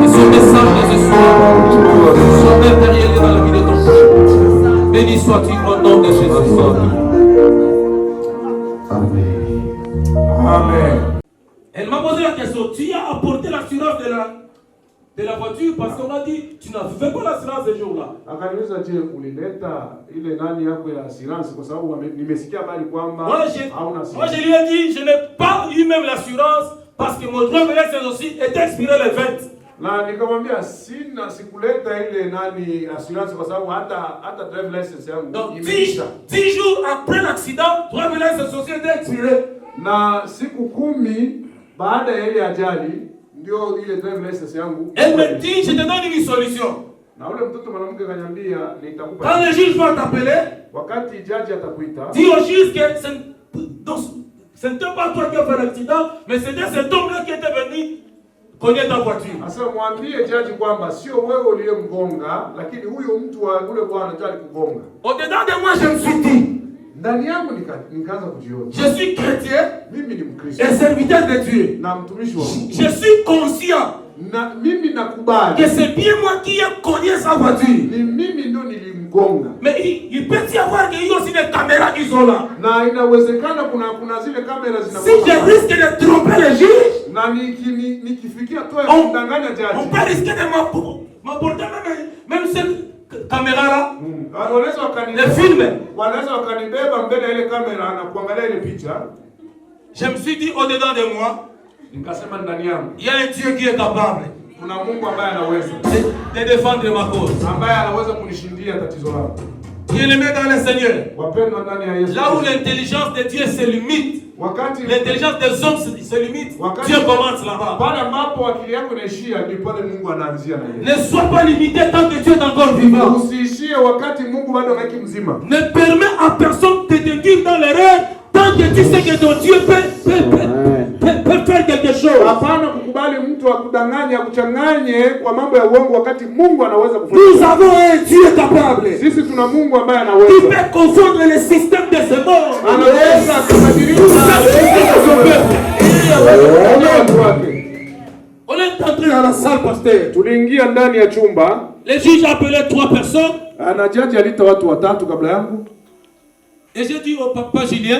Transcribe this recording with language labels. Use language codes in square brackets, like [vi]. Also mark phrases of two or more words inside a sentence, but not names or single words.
[fr] Et ce message de ce soir soit matériel dans la vie de ton peuple. Béni sois-tu au nom de Jésus. Amen. Amen. Elle m'a posé la question, tu as apporté l'assurance de la voiture parce qu'on a dit, tu n'as fait pas l'assurance ce jour-là. [sw] Akaniuliza, je ulileta ile nani yako ya assurance kwa sababu nimesikia habari kwamba hauna assurance. [fr] Moi je lui ai dit, je n'ai pas eu même l'assurance parce que mon droit de l'essence aussi est expiré le 20. [sw] Na nikamwambia sikuleta ile nani assurance kwa sababu hata [en] drive license [sw] yangu imeisha. [fr] 10 jours après l'accident, droit de l'essence aussi est expiré. [sw] Na siku 10 baada ya ile ajali ndio ile [en] drive license [sw] yangu. [fr] Elle me dit, je te donne une solution. [sw] Na ule mtoto mwanamke kaniambia nitakupa. [fr] Quand le juge va t'appeler, [sw] wakati jaji atakuita, [fr] dis au juge que ce n'était pas toi qui as fait l'accident, mais c'était cet homme-là qui était venu cogner ta voiture. [sw] Asa mwambie jaji kwamba sio wewe uliyemgonga, lakini huyo mtu wa ule bwana ndiye alikugonga. [fr] Au-dedans de moi, je me suis dit, [sw] ndani yangu nikaanza kujiona [fr] je suis chrétien [sw] mimi ni Mkristo [fr] et serviteur de Dieu. [sw] na mtumishi wa Mungu. [fr] Je suis conscient [sw] Na mimi nakubali [fr] que c'est bien moi qui ai cogné sa voiture. [sw] ni mimi ndo nilimgonga. [fr] Mais il peut y avoir qu'il y a aussi des caméras qui sont là. [sw] Na inawezekana kuna zile kamera [fr] Si [sw] zinakuwa. [fr] je risque de tromper le juge, [sw] Na nikifikia tu ya [fr] on [sw] kudanganya [fr] on [sw] jaji. [fr] peut risquer de m'apporter même cette caméra-là. [sw] Wanaweza [fr] Le film. [sw] Wanaweza wakanibeba mbele ya ile kamera na kuangalia ile picha. [fr] Je me suis dit au-dedans de moi, [sw] Nikasema ndani yangu [fr] il y a un Dieu qui est capable [sw] kuna Mungu ambaye anaweza [fr] de défendre ma cause. [sw] ambaye anaweza kunishindia tatizo langu. [fr] Bien-aimé dans le Seigneur, [sw] Wapendwa ndani ya Yesu. [fr] là où l'intelligence de Dieu se limite, [sw] Wakati [fr] l'intelligence des hommes se limite, Dieu commence là-bas. [sw] pale ambapo akili yako inaishia ndipo pale Mungu anaanzia na yeye. [fr] Ne sois pas limité tant que Dieu est encore vivant. [sw] Usiishie wakati Mungu bado anaki mzima. [fr] Ne permets à personne de te dire dans l'erreur tant que tu sais que ton Dieu peut faire quelque chose. [sw] Hapana kukubali mtu akudanganye akuchanganye kwa mambo ya uongo wakati Mungu anaweza kufanya. [fr] Nous avons un Dieu capable. [sw] Sisi tuna Mungu ambaye [fr] Il [sw] anaweza. [fr] peut confondre le système de ce monde. [sw] Anaweza kubadilisha watu wake. [fr] On est entré dans la salle, pasteur. [sw] Tuliingia ndani ya chumba. [fr] Le juge a appelé 3 personnes. [sw] Na jaji alita watu watatu kabla yangu. [fr] Et j'ai dit au papa Julien,